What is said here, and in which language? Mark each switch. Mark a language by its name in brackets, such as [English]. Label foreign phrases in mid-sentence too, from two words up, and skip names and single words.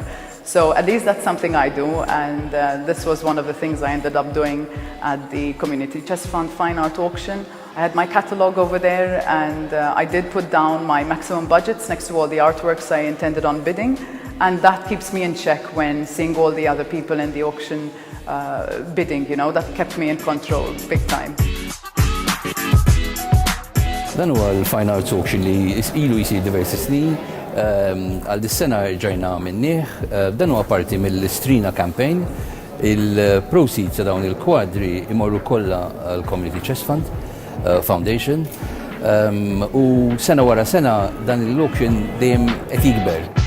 [English] So at least that's something I do, and this was one of the things I ended up doing at the Community Chess Fund Fine Art Auction. I had my catalogue over there, and I did put down my maximum budgets next to all the artworks I intended on bidding, and that keeps me in check when seeing all the other people in the auction bidding, that kept me in control big time. [Maltese] Dan huwa l-Fine Arts Auction li ilu jsir diversi snin, għal dis-sena rġajna minnih. Dan huwa parti mill-Strina campaign. Il-proceeds ta' dawn il-kwadri imorru kollha għall-Community Chess Fund Foundation, u sena wara sena dan l-auction dejjem qed jikber.